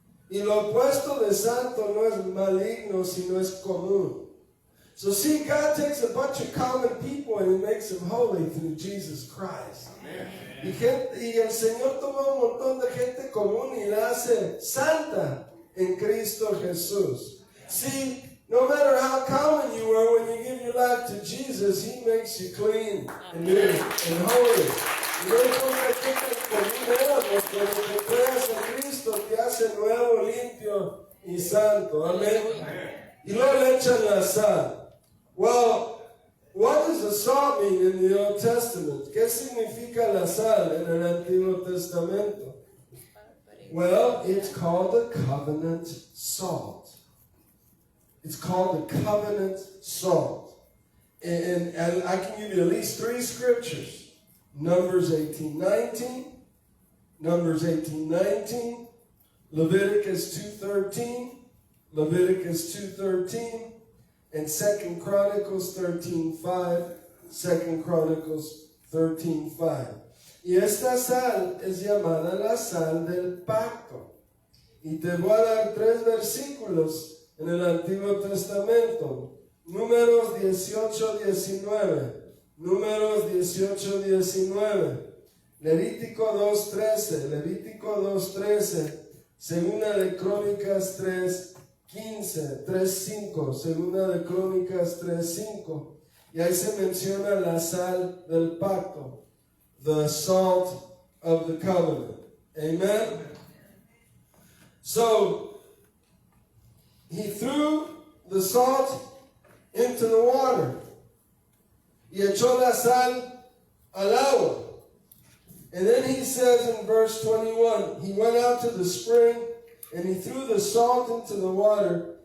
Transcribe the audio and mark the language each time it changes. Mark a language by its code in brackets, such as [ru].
[es] Y lo opuesto de santo no es maligno, sino es común. [en] So see, God takes a bunch of common people and He makes them holy through Jesus Christ. [es] Y el Señor toma un montón de gente común y la hace santa en Cristo Jesús. [en] See, no matter how common you are, when you give your life to Jesus, He makes you clean and new and holy. [es] No importa qué tan común eras, porque lo que creas en Cristo te hace nuevo, limpio y santo. Amén. Y luego le echan la sal. [en] Well, what does the salt mean in the Old Testament? [es] ¿Qué significa la sal en el Antiguo Testamento? [en] Well, it's called the covenant salt. It's called the covenant salt. And I can give you at least 3 scriptures. Numbers 18:19, Numbers 18:19, Leviticus 2:13, Leviticus 2:13, and 2 Chronicles 13:5, 2 Chronicles 13:5. [es] Y esta sal es llamada la sal del pacto. Y te voy a dar 3 versículos en el Antiguo Testamento. Números 18:19. Números 18:19. Levítico 2:13. Segunda de Crónicas 3:15, 3:5. Segunda de Crónicas 3:5. Y ahí se menciona la sal del pacto. [en] The salt of the covenant. Amen? So, he threw the salt into the water. [es] Y echó la sal al agua. [en] And then he says in verse 21, he went out to the spring and he threw the salt into the water.